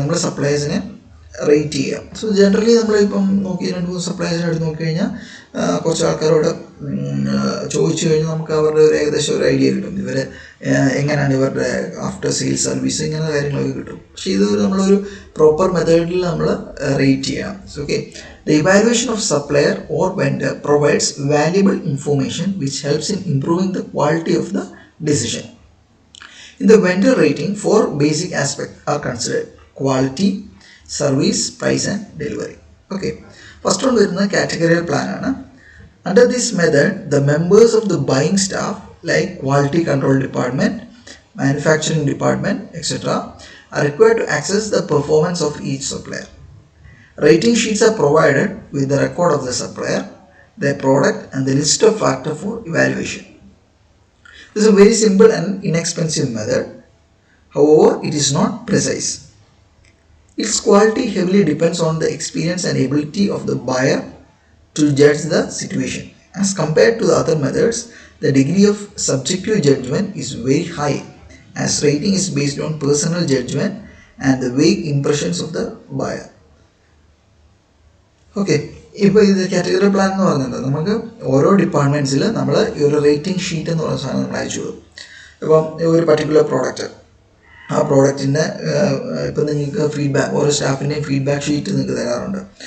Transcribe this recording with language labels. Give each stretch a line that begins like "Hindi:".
Malayalam: നമ്മൾ സപ്ലയേഴ്സിനെ റേറ്റ് ചെയ്യുക. So generally നമ്മളിപ്പം നോക്കി 2-3 സപ്ലയേഴ്സിനെ എടുത്ത് നോക്കിക്കഴിഞ്ഞാൽ കുറച്ച് ആൾക്കാരോട് ചോദിച്ചു കഴിഞ്ഞാൽ നമുക്ക് അവരുടെ ഒരു ഏകദേശം ഒരു ഐഡിയ കിട്ടും, ഇവർ എങ്ങനെയാണ് ഇവരുടെ ആഫ്റ്റർ സെയിൽസ് സർവീസ്, ഇങ്ങനെ കാര്യങ്ങളൊക്കെ കിട്ടും. പക്ഷേ ഇത് നമ്മളൊരു പ്രോപ്പർ മെത്തേഡിൽ നമ്മൾ റേറ്റ് ചെയ്യണം. Okay,
English: The evaluation of supplier or vendor provides valuable information which helps in improving the quality of the decision. In the vendor rating, 4 basic aspects are considered: quality, service, price and delivery. Okay, first one വരുന്ന categorical plan ആണ്. Under this method, the members of the buying staff like quality control department, manufacturing department, etc. are required to access the performance of each supplier. Rating sheets are provided with the record of the supplier, their product and the list of factors for evaluation. This is a very simple and inexpensive method. However, it is not precise. Its quality heavily depends on the experience and ability of the buyer to judge the situation. As compared to the other methods, the degree of subjective judgment is very high, as rating is based on personal judgment and the vague impressions of the buyer.
Malayalam: Okay, ഇപ്പോൾ ഇത് category plan എന്ന് പറയുന്നത് നമുക്ക് ഓരോ ഡിപ്പാർട്ട്മെൻറ്റ്സിൽ നമ്മൾ ഈ ഒരു rating sheet എന്ന് പറയുന്ന സാധനം നമ്മൾ അയച്ചു കൊടുക്കും. ഇപ്പം ഒരു പർട്ടിക്കുലർ പ്രോഡക്റ്റ്, ആ പ്രോഡക്റ്റിൻ്റെ ഇപ്പം നിങ്ങൾക്ക് ഫീഡ്ബാക്ക്, ഓരോ സ്റ്റാഫിൻ്റെയും ഫീഡ്ബാക്ക് ഷീറ്റ് നിങ്ങൾക്ക് തരാറുണ്ട്.